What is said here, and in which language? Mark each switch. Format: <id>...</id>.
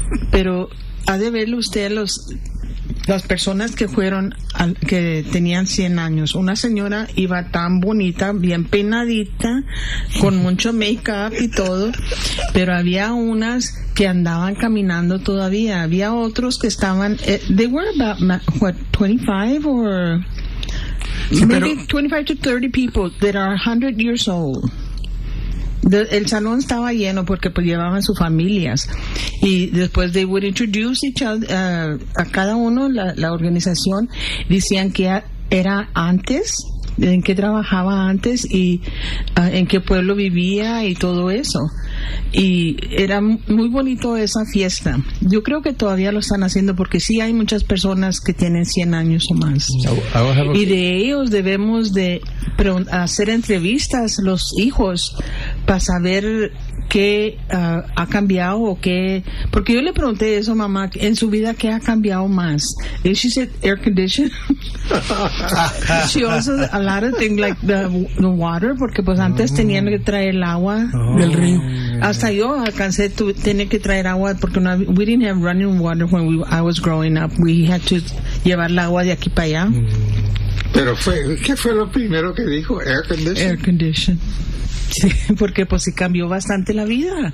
<es>Pero ha de ver usted las personas que fueron, que tenían 100 años. Una señora iba tan bonita, bien peinadita, con mucho make-up y todo, pero había unas que andaban caminando todavía. Había otros que estaban,</es> <en>they were about, what, 25 or maybe 25 to 30 people that are 100 years old.</en> <es>El salón estaba lleno porque pues llevaban sus familias. Y después</es> <en>they would introduce each other,</en> <es>a cada uno, la organización, decían que era antes, en qué trabajaba antes y en qué pueblo vivía y todo eso. Y era muy bonito esa fiesta. Yo creo que todavía lo están haciendo porque sí hay muchas personas que tienen 100 años o más. Y de ellos debemos de hacer entrevistas los hijos para saber qué ha cambiado o qué. Porque yo le pregunté eso a mamá, en su vida, ¿qué ha cambiado más?</es> <en>And she said air condition. She also, a lot of things like the water,</en> <es>porque pues antes tenían que traer el agua del río. Hasta yo alcancé tener que traer agua porque no,</es> <en>we didn't have running water when I was growing up. We had to</en> <es>llevar el agua de aquí para allá. Pero ¿qué fue lo primero que dijo?</es> <en>Air condition. Air condition.</en> <es>Sí, porque pues sí cambió bastante la vida.</es>